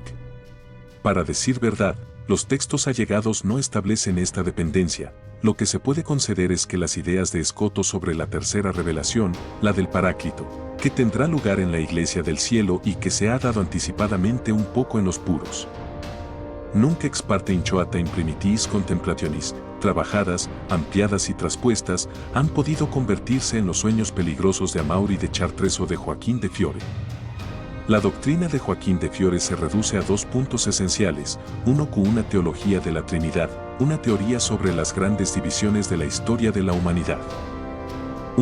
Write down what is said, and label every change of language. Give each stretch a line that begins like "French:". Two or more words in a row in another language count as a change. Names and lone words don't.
Spanish: Para decir verdad, los textos allegados no establecen esta dependencia. Lo que se puede conceder es que las ideas de Scoto sobre la tercera revelación, la del Paráclito, que tendrá lugar en la Iglesia del Cielo y que se ha dado anticipadamente un poco en los puros.
Latin: Nunc ex parte inchoata imprimitis contemplationis,
Spanish: trabajadas, ampliadas y traspuestas, han podido convertirse en los sueños peligrosos de Amaury de Chartres o de Joaquín de Fiore. La doctrina de Joaquín de Fiore se reduce a 2 puntos esenciales, uno con una teología de la Trinidad, una teoría sobre las grandes divisiones de la historia de la humanidad.